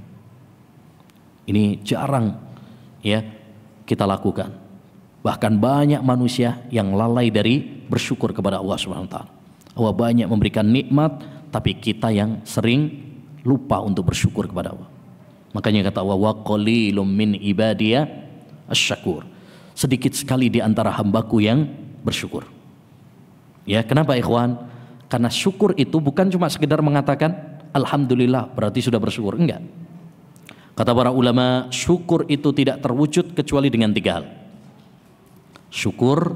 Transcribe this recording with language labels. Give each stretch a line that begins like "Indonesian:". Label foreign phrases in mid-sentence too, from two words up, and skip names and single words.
Indonesian: Ini jarang ya kita lakukan. Bahkan banyak manusia yang lalai dari bersyukur kepada Allah SWT. Allah banyak memberikan nikmat, tapi kita yang sering lupa untuk bersyukur kepada Allah. Makanya kata Allah,
Arabic: وقليل من عبادي الشكور.
Indonesian: Sedikit sekali di antara hambaku yang bersyukur. Ya, kenapa ikhwan? Karena syukur itu bukan cuma sekedar mengatakan alhamdulillah berarti sudah bersyukur, enggak. Kata para ulama, syukur itu tidak terwujud kecuali dengan tiga hal.